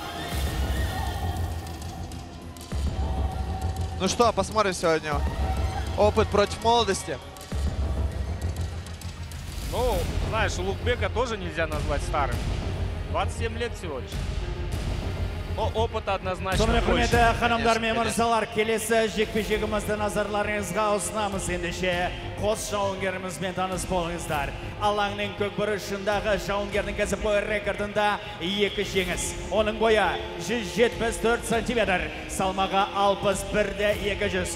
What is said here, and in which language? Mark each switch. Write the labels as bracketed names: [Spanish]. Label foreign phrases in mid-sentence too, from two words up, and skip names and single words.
[Russian] Ну что, посмотрим сегодня. Опыт против молодости. Ну, знаешь, Улугбека тоже нельзя назвать старым. 27 лет всего лишь. Но опыта однозначно [Kazakh] Сонымен [Russian] больше. [Kazakh] құрметті ханымдар мен мырзалар, келесі жекпе-жегімізді назарларыңызға ұсынамыз. Ендеше қос жауынгерімізбен таныс болыңыздар. Алаңның көкбұрышындағы жауынгердің кәсіпқой рекордында 2 жеңіс. Оның бойы 174 сантиметр, салмағы 61-де 200.